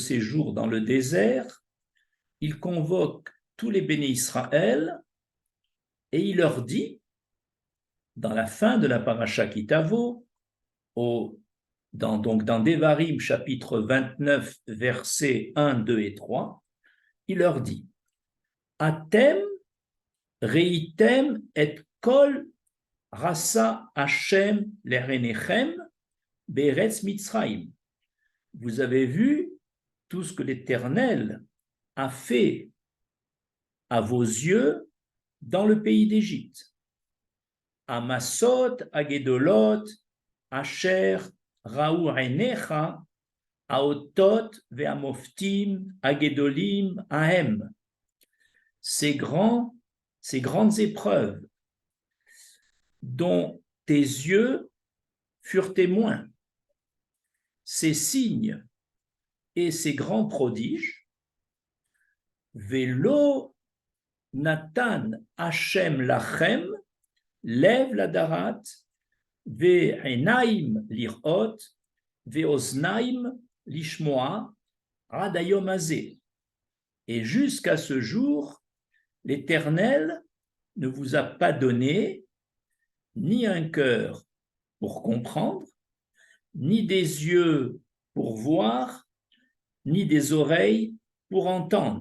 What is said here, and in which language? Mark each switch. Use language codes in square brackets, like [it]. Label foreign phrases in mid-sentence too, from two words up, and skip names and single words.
[fr] séjour dans le désert, il convoque tous les bénis Israël et il leur dit, dans la fin de la paracha Kitavo, dans Devarim chapitre 29 versets 1, 2 et 3, il leur dit [he] אתם ראיתם את כל אשר עשה ה' לעיניכם בארץ מצרים. [fr] Vous avez vu tout ce que l'Éternel a fait à vos yeux dans le pays d'Égypte. [he] המסות הגדלת אשר ראו עיניך האתת והמפתים הגדלים ההם. [fr] Ces grandes épreuves dont tes yeux furent témoins, ces signes et ces grands prodiges, [he] ולא נתן ה' לכם, לב לדעת, ועינים לראות, ואזנים לשמע, עד היום הזה. [fr] Et jusqu'à ce jour, l'Éternel ne vous a pas donné ni un cœur pour comprendre, ni des yeux pour voir, ni des oreilles pour entendre.